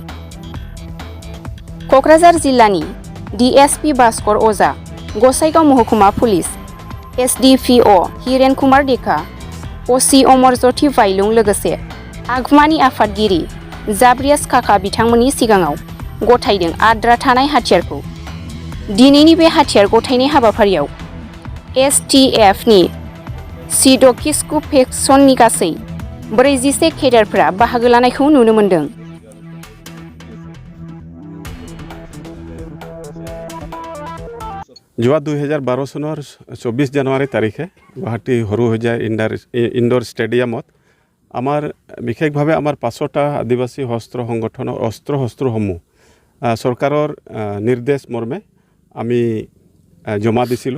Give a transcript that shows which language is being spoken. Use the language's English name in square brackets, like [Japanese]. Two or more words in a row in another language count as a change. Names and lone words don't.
[Bodo] क'क्राझार जिल्लानि DSP भास्कर अजा, गसाइगाव महकुमा पुलिस SDPO हिरेन कुमार डेका, OC अमरज्योति बाइलुं लोगोसे आगुमानि आफादगिरि जाब्रियास काका बिथांमोननि सिगाङाव गथायदों आद्रा थानाय हाथियारखौ। दिनैनि बे हाथियार गथायनाय हाबाफारियाव STFनि सिडकिस्कु फेक्सननि गासै 41 केडारफोरा बाहागो लानायखौ नुनो मोन्दों। [Assamese] যোৱা 2012 চনৰ 24 জানুৱাৰী তাৰিখে গুৱাহাটী সৰুসজাই ইনডোৰ ষ্টেডিয়ামত আমাৰ বিশেষভাৱে আমাৰ 5টা আদিবাসী হস্ত্ৰ সংগঠনৰ অস্ত্ৰ-শস্ত্ৰসমূহ চৰকাৰৰ নিৰ্দেশ মৰ্মে আমি জমা দিছিলোঁ।